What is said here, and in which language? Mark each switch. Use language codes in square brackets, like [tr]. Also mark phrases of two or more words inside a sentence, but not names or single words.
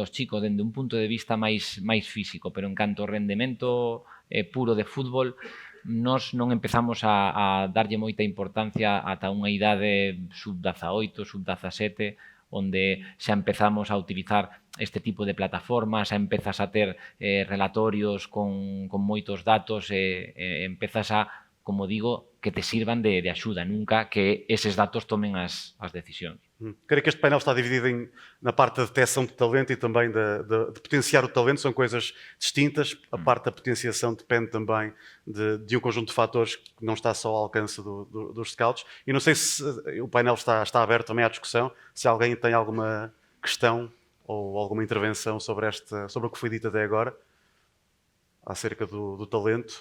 [gl] dos chicos dende un punto de vista máis físico, pero en canto ao rendemento puro de fútbol, nós non empezamos a darlle moita importancia ata unha idade sub-18, sub-17, onde xa empezamos a utilizar este tipo de plataformas, xa empezas a ter relatorios con moitos datos e empezas a, como digo, que te sirvan de axuda, nunca que eses datos tomen as decisións. [pt] Creio que este painel está dividido na parte da detecção de talento e também de potenciar o talento, são coisas distintas. A parte da potenciação depende também de um conjunto de fatores que não está só ao alcance dos scouts. E não sei se o painel está aberto também à discussão, se alguém tem alguma questão ou alguma intervenção sobre o que foi dito até agora, acerca do talento.